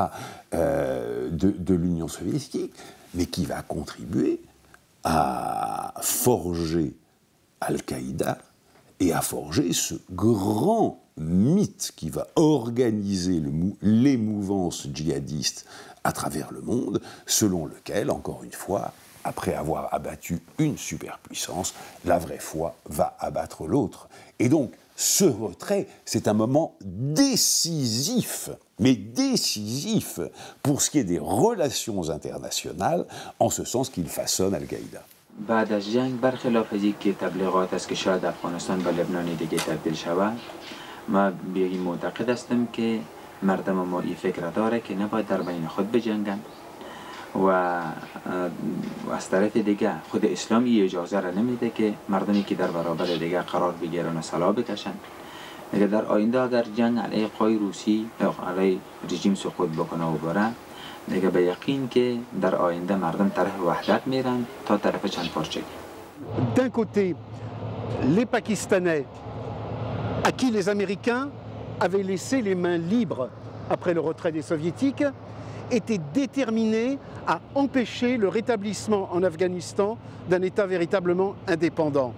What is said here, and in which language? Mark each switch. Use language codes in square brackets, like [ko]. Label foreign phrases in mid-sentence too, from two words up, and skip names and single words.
[fr] De l'Union soviétique, mais qui va contribuer à forger Al-Qaïda et à forger ce grand mythe qui va organiser les mouvances djihadistes à travers le monde, selon lequel, encore une fois, après avoir abattu une superpuissance, la vraie foi va abattre l'autre. Et donc, ce retrait, c'est un moment décisif, mais décisif, pour ce qui est des relations internationales, en ce sens qu'il façonne Al-Qaïda. [fa] بعد از جنگ برخلاف از اینکه تبلیغات است که شاید افغانستان و لبنان دیگه تبدیل شود، ما به این معتقد هستم که مردم ما این فکر داره که نباید در بین خود بجنگن و از طرف دیگه خود اسلام این اجازه را نمیده که مردمی که در برابر دیگه قرار بگیرن و سلاح بکشن. میگه در آینده اگر جنگ علیه قوای روسی یا علیه رژیم سقوط بکنه و بره، دیگه به یقین که در آینده مردم طرف وحدت میرن تا طرف چند پارچگی. [fr] D'un côté, les Pakistanais, à qui les Américains avaient laissé les mains libres après le retrait des Soviétiques, étaient déterminés à empêcher le rétablissement en Afghanistan d'un État véritablement indépendant.